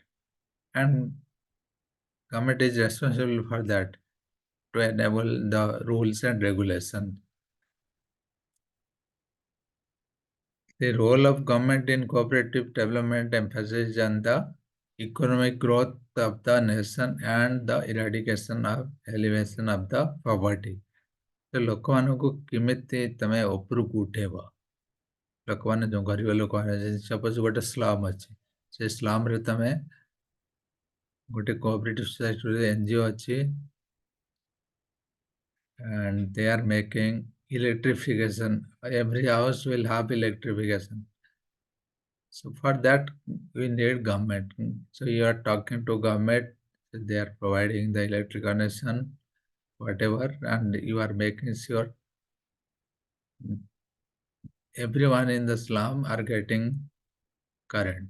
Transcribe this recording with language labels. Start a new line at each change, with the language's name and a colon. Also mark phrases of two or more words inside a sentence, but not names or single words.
English: And government is responsible for that to enable the rules and regulation. The role of government in cooperative development emphasizes on the economic growth of the nation and the eradication of elevation of the poverty.
Odia: ତ ଲୋକମାନଙ୍କୁ କେମିତି ତମେ ଉପରକୁ ଉଠେଇବ, ଲୋକମାନେ ଯେଉଁ ଗରିବ ଲୋକମାନେ ସପୋଜ ଗୋଟେ ସ୍ଲମ୍ ଅଛି, ସେ ସ୍ଲମ୍ରେ ତମେ ଗୋଟେ କୋଅପରେଟିଭ ସୋସାଇଟିରେ ଏନଜିଓ ଅଛି
English: and they are making electrification. Every house will have electrification. So for that, we need government. So you are talking to government, they are providing the electric connection, whatever, and you are making sure everyone in the slum are getting current.